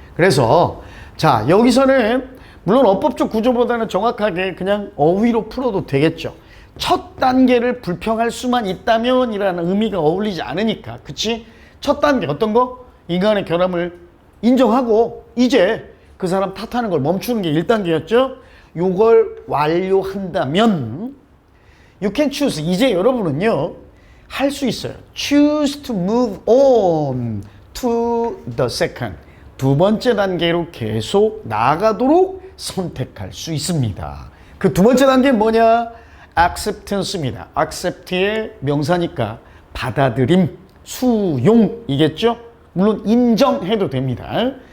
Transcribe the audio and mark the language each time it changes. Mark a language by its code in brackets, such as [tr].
[ko] 그래서 자, 여기서는 물론 어법적 구조보다는 정확하게 그냥 어휘로 풀어도 되겠죠. 첫 단계를 불평할 수만 있다면 이라는 의미가 어울리지 않으니까. 그치? 첫 단계 어떤 거? 인간의 결함을 인정하고 이제 그 사람 탓하는 걸 멈추는 게 1단계였죠. 요걸 완료한다면 [en] you can choose. [ko] 이제 여러분은요 할 수 있어요. [en] choose to move on to the second. [ko] 두 번째 단계로 계속 나아가도록 선택할 수 있습니다. 그 두 번째 단계는 뭐냐? acceptance입니다. accept의 명사니까 받아들임, 수용이겠죠? 물론 인정해도 됩니다.